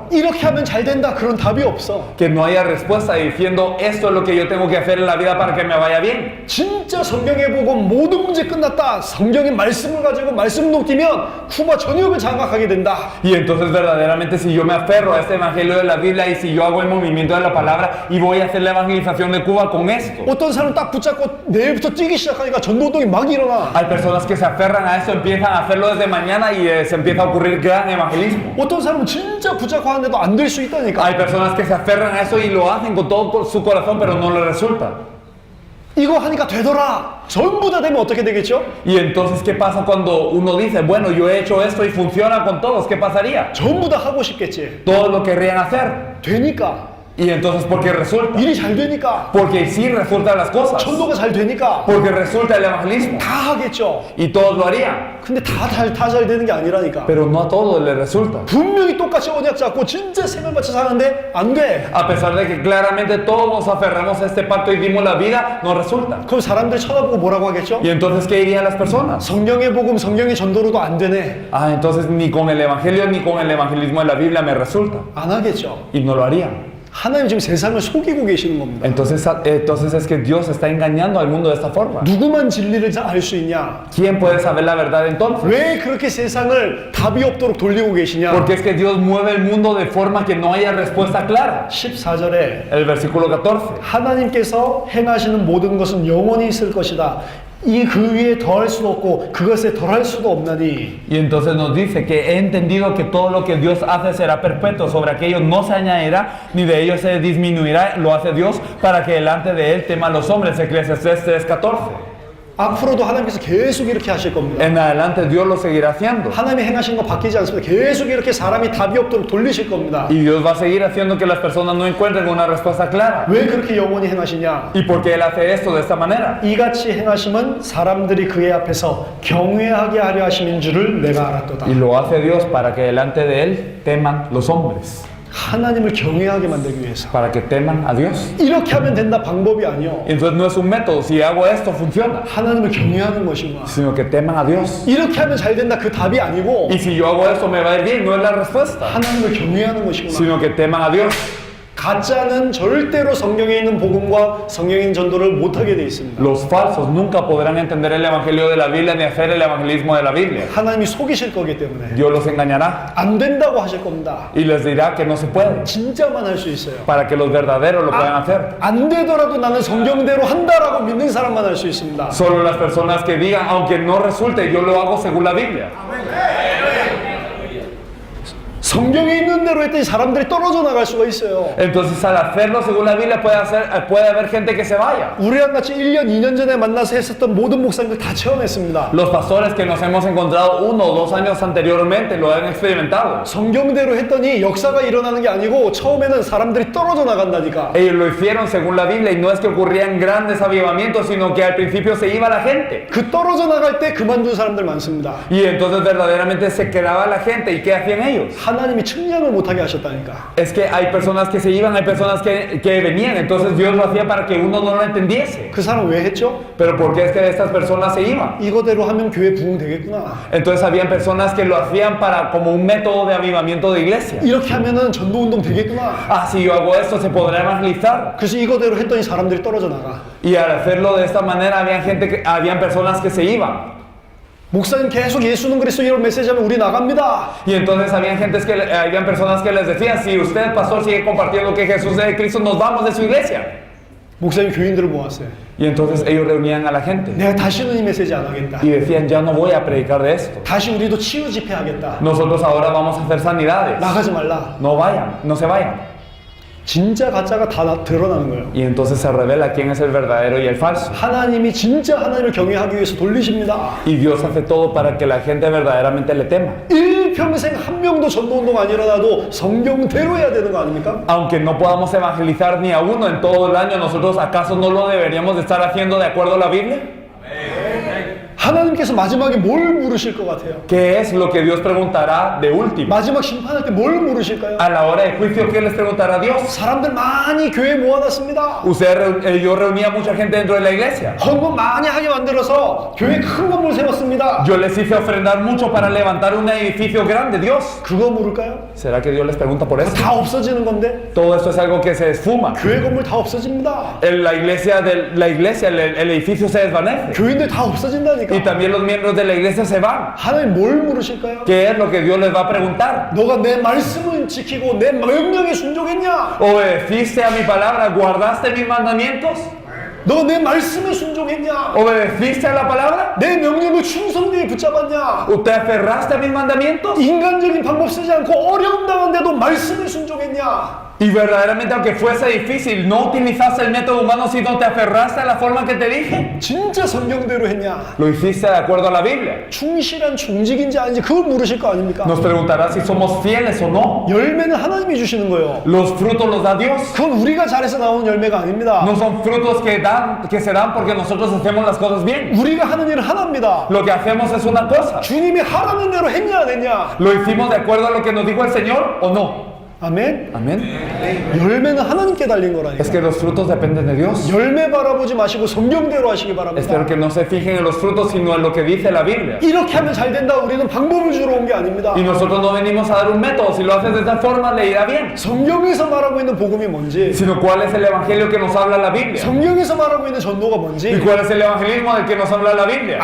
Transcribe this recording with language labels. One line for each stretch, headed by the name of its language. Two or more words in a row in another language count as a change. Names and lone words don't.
Korean: 이렇게 하면 잘 된다. 그런 답이 없어.
Spanish: Que no haya respuesta diciendo esto es lo que yo tengo que hacer en la vida para que me vaya bien.
Korean: 진짜 성경에 보고 모든 문제 끝났다. 성경의 말씀을 가지고 말씀 녹이면 쿠바 전역을 장악하게 된다.
Spanish: Y entonces verdaderamente si yo me aferro a este evangelio de la Biblia y si yo hago el movimiento de la palabra y voy a hacer la evangelización de Cuba con esto.
Korean: 어떤 사람 딱 붙잡고 내일부터 뛰기 시작하니까 전도운동이 막 일어나.
Spanish: Hay personas que se aferran a esto, empiezan a hacerlo desde mañana y se empieza a ocurrir gran evangelismo.
Korean: 어떤 사람은 진짜 붙잡고 하는데도 안 될 수 있다니까.
Spanish: Hay personas que se aferran a eso y lo hacen con todo su corazón pero no les resulta.
Korean: 이거 하니까 되더라. 전부 다 되면 어떻게 되겠죠?
Spanish: Y entonces, ¿qué pasa cuando uno dice, bueno, yo he hecho esto y funciona con todos? ¿Qué pasaría?
Korean: 전부 다 하고 싶겠지.
Spanish: Todos lo querrían hacer.
Korean: 되니까.
Spanish: Y entonces, ¿por qué resulta?
Korean: 일이 잘 되니까.
Spanish: Porque sí resultan las cosas.
Korean: 전도가 잘 되니까.
Spanish: Porque resulta el evangelismo.
Korean: 다 하겠죠.
Spanish: Y todos lo harían.
Korean: 근데 다 잘 되는 게 아니라니까.
Spanish: Pero no a todos les resulta.
Korean: 분명히 똑같이 언약 잡고 진짜 생을 바쳐 사는데 안 돼.
Spanish: A pesar de que claramente todos nos aferramos a este pacto y dimos la vida, no resulta.
Korean: 그럼 사람들이 쳐다보고 뭐라고 하겠죠?
Spanish: Y entonces, ¿qué dirían las personas?
Korean: 성령의 복음, 성령의 전도로도 안 되네.
Spanish: Ah, entonces ni con el evangelio ni con el evangelismo de la Biblia me resulta.
Korean: 안 하겠죠.
Spanish: Y no lo harían.
Korean: 하나님 지금 세상을 속이고 계시는 겁니다.
Spanish: Entonces es que Dios está engañando al mundo de esta forma.
Korean: 누구만 진리를 알 수 있냐?
Spanish: ¿Quién puede saber la verdad entonces?
Korean: 왜 그렇게 세상을 답이 없도록 돌리고 계시냐?
Spanish: Porque es que Dios mueve el mundo de forma que no haya respuesta clara.
Korean: 14절에
Spanish: El versículo 14.
Korean: 하나님께서 행하시는 모든 것은 영원히 있을 것이다. 이 그 위에 더할 수도 없고 그것에 덜할 수도 없나니.
Spanish: Y entonces nos dice que he entendido que todo lo que Dios hace será perpetuo, sobre aquello no se añadirá ni de ello se disminuirá, lo hace Dios para que delante de él teman los hombres. Eclesiastés 3:14.
Korean: 앞으로도 하나님께서 계속 이렇게 하실 겁니다.
Spanish: En adelante Dios lo seguirá haciendo.
Korean: 하나님이 행하신 거 바뀌지 않습니다. 계속 이렇게 사람이 답이 없도록 돌리실 겁니다.
Spanish: Y Dios va a seguir haciendo que las personas no encuentren una respuesta clara.
Korean: 왜 그렇게 영원히 행하시냐?
Spanish: ¿Y por qué Él hace esto de esta manera?
Korean: 이같이 행하심은 사람들이 그의 앞에서 경외하게 하려 하심인 줄을 내가 알았도다.
Spanish: Y lo hace Dios para que delante de Él teman los hombres.
Korean: 하나님을 경외하게 만들기 위해서.
Spanish: Para que teman a Dios.
Korean: 이렇게 하면 된다 방법이 아니요.
Spanish: Entonces no es un método, si hago esto funciona,
Korean: 하나님을 경외하는 것이구나.
Spanish: sino que teman a Dios.
Korean: 이렇게 하면 잘 된다 그 답이 아니고
Spanish: Y si yo hago esto me va a ir bien, no es la respuesta,
Korean: 하나님을 경외하는 것이구나.
Spanish: sino que teman a Dios.
Korean: 가짜는 절대로 성경에 있는 복음과 성경에 있는 전도를 못하게 돼 있습니다.
Spanish: Los falsos nunca podrán entender el evangelio de la Biblia ni hacer el evangelismo de la Biblia.
Korean: 하나님이 속이실 거기 때문에
Spanish: Dios los engañará
Korean: 안 된다고 하실 겁니다.
Spanish: y les dirá que no se puede,
Korean: 진짜만 할 수 있어요.
Spanish: para que los verdaderos lo puedan hacer.
Korean: 안 되더라도 나는 성경대로 한다라고 믿는 사람만 할 수 있습니다.
Spanish: Solo las personas que digan, aunque no resulte, yo lo hago según la Biblia.
Korean: 성경에 있는 대로 했더니 사람들이 떨어져 나갈 수가 있어요.
Spanish: Entonces al hacerlo según la Biblia puede haber gente que se vaya.
Korean: 우리랑 같이 1년, 2년 전에 만나서 했었던 모든 목사님들 다 체험했습니다.
Spanish: Los pastores que nos hemos encontrado 1 o 2 años anteriormente lo han experimentado.
Korean: 성경대로 했더니 역사가 일어나는 게 아니고 처음에는 사람들이 떨어져 나간다니까.
Spanish: Ellos lo hicieron según la Biblia y no es que ocurrían grandes avivamientos, sino que al principio se iba la gente.
Korean: 그 떨어져 나갈 때 그만둔 사람들 많습니다.
Spanish: Y entonces verdaderamente se quedaba la gente. ¿Y qué hacían ellos?
Korean: 하나님이 측량을 못하게 하셨다니까.
Spanish: Es que hay personas que se iban, hay personas que venían. Entonces Dios lo hacía para que uno no lo entendiese.
Korean: 그 사람 왜 했죠?
Spanish: Pero ¿por qué es que estas personas se iban?
Korean: 이거대로 하면 교회 부흥되겠구나.
Spanish: Entonces habían personas que lo hacían para como un método de avivamiento de iglesia.
Korean: 이렇게 하면은 전도운동 되겠구나.
Spanish: Ah, si yo hago esto se podrá evangelizar.
Korean: 그래서 이거대로 했더니 사람들이 떨어져 나가.
Spanish: Y al hacerlo de esta manera habían personas que se iban.
Korean: 목사님 계속 예수는 그리스도 이런 메시지하면 우리 나갑니다.
Spanish: Y entonces habían personas que les decían, si usted, pastor, sigue compartiendo que Jesús es Cristo, nos vamos de su iglesia.
Korean: 목사님 교인들을 모았어요.
Spanish: Y entonces ellos reunían a la gente
Korean: 내가 다시는 이 메시지 안 하겠다.
Spanish: y decían, ya no voy a predicar de esto.
Korean: 다시 우리도 치유 집회 하겠다.
Spanish: Nosotros ahora vamos a hacer sanidades.
Korean: 나가지 말라.
Spanish: No vayan, no se vayan.
Korean: 진짜 가짜가 다 드러나는 거예요.
Spanish: Y entonces se revela quién es el verdadero y el falso.
Korean: 하나님이 진짜 하나님을 경외하기 위해서 돌리십니다.
Spanish: Y Dios hace todo para que la gente verdaderamente le tema.
Korean: 일평생 한 명도 전도운동 안 일어나도 성경대로 해야 되는 거 아닙니까?
Spanish: Aunque no podamos evangelizar ni a uno en todo el año, nosotros acaso no lo deberíamos de estar haciendo de acuerdo a la Biblia.
Korean: 하나님께서 마지막에 뭘 물으실 것 같아요?
Spanish: ¿Qué es lo que Dios preguntará de último?
Korean: 마지막 심판할 때 뭘 물으실까요?
Spanish: A la hora de juicio, ¿qué les preguntará Dios?
Korean: 사람들 많이 교회 모아놨습니다.
Spanish: Yo reunía mucha gente dentro de la iglesia.
Korean: 헌금 많이 하게 만들어서 교회 큰 건물 세웠습니다.
Spanish: Yo les hice ofrendar mucho para levantar un edificio grande, Dios.
Korean: 그거 물을까요?
Spanish: ¿Será que Dios les pregunta por
Korean: 그거
Spanish: eso?
Korean: 다 없어지는 건데
Spanish: Todo esto es algo que se esfuma.
Korean: 교회 건물 다 없어집니다.
Spanish: La iglesia, el edificio se desvanece.
Korean: 교인들 다
Spanish: Y
Korean: 없어진다니까.
Spanish: también los miembros de la iglesia se van.
Korean: 하나님 뭘 물으실까요?
Spanish: ¿Qué es lo que Dios les va a preguntar?
Korean: 너가 내 말씀을 지키고 내 명령에 순종했냐?
Spanish: ¿Obedeciste a mi palabra? ¿Guardaste mis mandamientos?
Korean: 너 내 말씀에 순종했냐?
Spanish: ¿Obedeciste a la palabra?
Korean: 내 명령을 충성되게 붙잡았냐?
Spanish: ¿Te aferraste a mis mandamientos?
Korean: 인간적인 방법 쓰지 않고 어려움 당한데도 말씀에 순종했냐?
Spanish: Y verdaderamente, aunque fuese difícil, no utilizaste el método humano, sino te aferraste a la forma que te dije.
Korean: 진짜 성경대로 했냐?
Spanish: Lo hiciste de acuerdo a la Biblia.
Korean: 충실한 중직인지 아닌지 그걸 물으실 거 아닙니까?
Spanish: Nos preguntará si somos fieles o no.
Korean: 열매는 하나님이 주시는 거예요.
Spanish: Los frutos los da Dios.
Korean: 그건 우리가 잘해서 나오는 열매가 아닙니다.
Spanish: No son frutos que se dan porque nosotros hacemos las cosas bien.
Korean: 우리가 하는 일은 하나입니다.
Spanish: Lo que hacemos es una cosa.
Korean: 주님이 하라는 대로 했냐 안 했냐?
Spanish: ¿Lo hicimos de acuerdo a lo que nos dijo el Señor o no?
Korean: 아멘?
Spanish: Amén.
Korean: 열매는 하나님께 달린 거라니까.
Spanish: Es que los frutos dependen de Dios.
Korean: 열매 바라보지 마시고 성경대로 하시기 바랍니다.
Spanish: Espero que no se fijen en los frutos, sino en lo que dice la Biblia.
Korean: 이렇게 하면 잘 된다. 우리는 방법을 주러 온 게 아닙니다.
Spanish: Y nosotros no venimos a dar un método. Si lo haces de esta forma, le irá bien.
Korean: 성경에서 말하고 있는 복음이 뭔지,
Spanish: Sino cuál es el evangelio que nos habla la Biblia.
Korean: 성경에서 말하고 있는 전도가
Spanish: Y
Korean: 뭔지,
Spanish: cuál es el evangelismo del que nos habla la Biblia.